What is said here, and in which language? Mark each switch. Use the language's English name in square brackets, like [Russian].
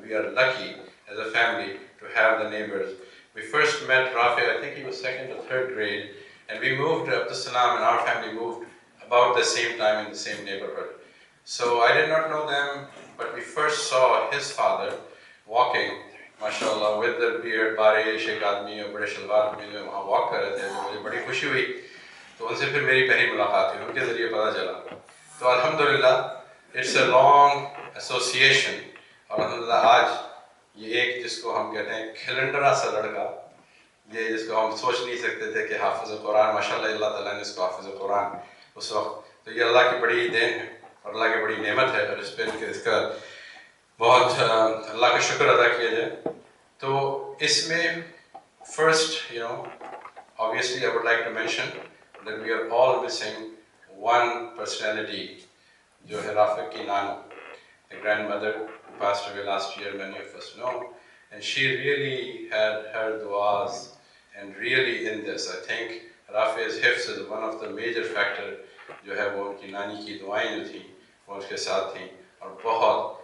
[English] we are lucky as a family to have the neighbors. We first met Rafay, I think he was 2nd or 3rd grade, and we moved to Abdus Salam, and our family moved about the same time in the same neighborhood. So I did not know them, but we first saw his father walking, mashallah, with the beard, [Hindi] बारिश एक आदमी और बड़े शलवार में वहाँ walk कर रहे थे, मुझे बड़ी खुशी हुई, तो उनसे फिर मेरी पहली मुलाकात हुई, उनके ज़रिए पता चला. तो अल्हम्दुलिल्लाह, [English] it's a long association, [Hindi] और अल्हम्दुलिल्लाह आज ये एक जिसको हम कहते हैं खिलंडरा सा लड़का, ये जिसको हम सोच नहीं सकते थे कि हाफिज़ कुरान, माशाल्लाह अल्लाह ताला ने इसको हाफिज़ कुरान उस वक्त, तो ये अल्लाह की बड़ी देन है और अल्लाह की बड़ी नेमत है, और इस पर इसका बहुत अल्लाह का शुक्र अदा किया जाए. [English] तो इसमें first, obviously I would like to mention that we are all missing one personality, [Hindi] जो है राफिक की नानो, [English] the grandmother who passed away last year, many of us know, and she really had her du'as, and really in this, I think Rafay's hifz is one of the major factors, [Hindi] जो है वो उनकी नानी की दुआएं जो थी वो उसके साथ थी, और बहुत,